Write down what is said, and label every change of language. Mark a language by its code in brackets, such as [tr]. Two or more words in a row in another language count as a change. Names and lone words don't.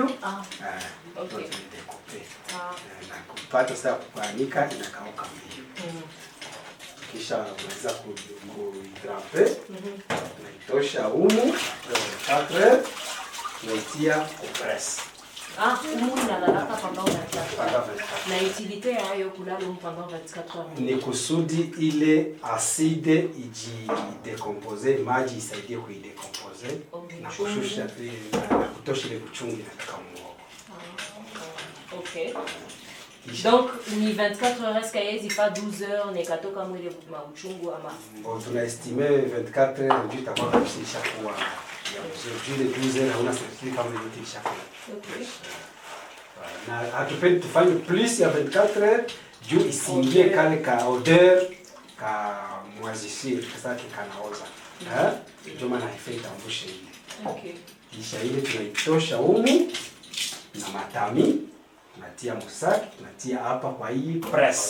[sw] Okay. Tunadekupe. Na kupata sasa kuanika inakauka mbio. Kisha unaweza kuitrampe. Tunaitosha humu 4 heures. Tunaitia compresse. Humu inalalaka [fr] pendant 24 heures. [sw] Na utilité yayo kulala [fr] pendant 24 heures. [sw] Ni kusudi ile acide ijidecompose, maji isaidie kuidecompose na kushusha na kutosha ile kuchungi na kakamuo. [fr] OK. Donc ni 24 heures est-ce qu'il y a pas 12 heures ne [sw] katoka mwele mauchungu ama. Bon, tunaestime 24 heures ndio itakuwa kabisa kwa [fr] aujourd'hui les 12 heures on a certifié [sw] kama ndio ishakuwa. [en] OK. [sw] Na hatupendi tufanye plus ya 24 heures juu isingie kale ka odeur ka mwazisi sasa kanaoza. ndio maana haifai tambushe ile. [en] Okay. [sw] Kisha ile tunaitosha humu na matami, tunatia musaki, tunatia hapa kwa hii press.